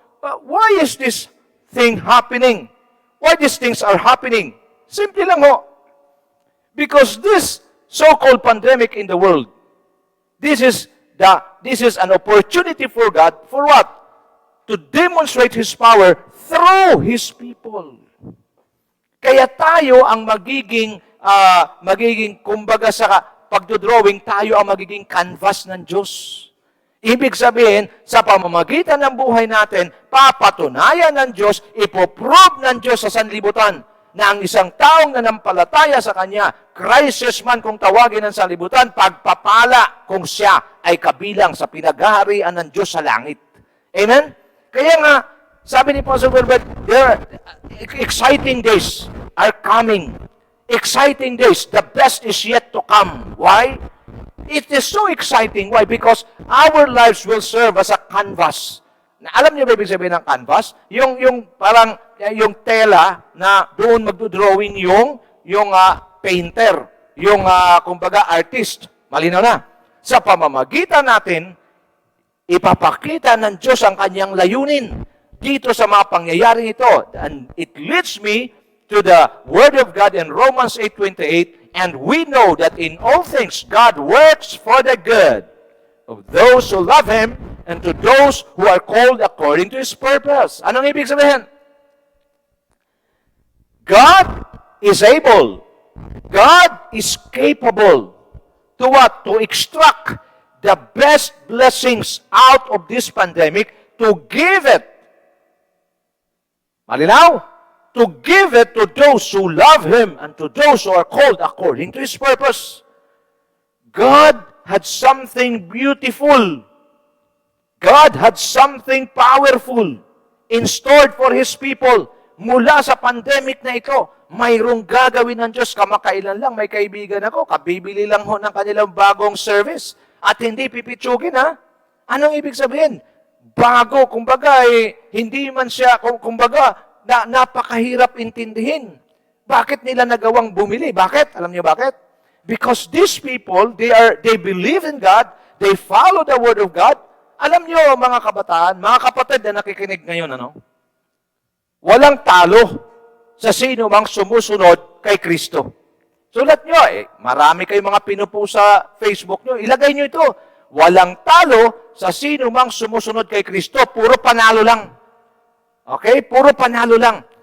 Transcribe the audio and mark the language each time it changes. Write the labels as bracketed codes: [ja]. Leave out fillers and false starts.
[en] Why is this thing happening? Why these things are happening? [tl] Simple lang ho. [en] Because this so-called pandemic in the world, this is an opportunity for God, for what? To demonstrate His power through His people. [tl] Kaya tayo ang magiging kumbaga sa pagdodrawing, tayo ang magiging canvas ng Diyos. Ibig sabihin, sa pamamagitan ng buhay natin, papatunayan ng Diyos, ipoprove ng Diyos sa sanlibutan na ang isang taong nanampalataya sa Kanya, crisis man kung tawagin ng sanlibutan, pagpapala kung siya ay kabilang sa pinaghaharian ng Diyos sa langit. Amen? Kaya nga, sabi ni Pastor Wilbert, [en] exciting days are coming. Exciting days. The best is yet to come. Why? It is so exciting. Why? Because our lives will serve as a canvas. [tl] Alam niyo ba ibig sabihin ng canvas? Yung tela na doon magdo-drawing yung painter, kumbaga artist. Malinaw na. Sa pamamagitan natin, ipapakita ng Diyos ang kanyang layunin dito sa mga pangyayaring ito. [en] And it leads me to the Word of God in Romans 8:28, and we know that in all things God works for the good of those who love Him and to those who are called according to His purpose. [tl] Anong ibig sabihin? [en] God is able. God is capable to what? To extract the best blessings out of this pandemic, to give it. [tl] Malinaw? [en] To give it to those who love Him and to those who are called according to His purpose. God had something beautiful. God had something powerful in store for His people. [tl] Mula sa pandemic na ito, mayroong gagawin ng Diyos. Kamakailan lang, may kaibigan ako, kabibili lang ho ng kanilang bagong service at hindi pipitsugin, ha? Anong ibig sabihin? Bago, kumbaga, hindi man siya, kumbaga, napakahirap intindihin. Bakit nila nagawang bumili? Bakit? Alam niyo bakit? [en] Because these people, they believe in God, they follow the Word of God. [tl] Alam niyo, mga kabataan, mga kapatid na nakikinig ngayon, walang talo sa sino mang sumusunod kay Kristo. Sulat nyo, marami kayong mga pinupo sa Facebook nyo, ilagay nyo ito. Walang talo sa sino mang sumusunod kay Kristo, puro panalo lang. Okay? Puro panalo lang.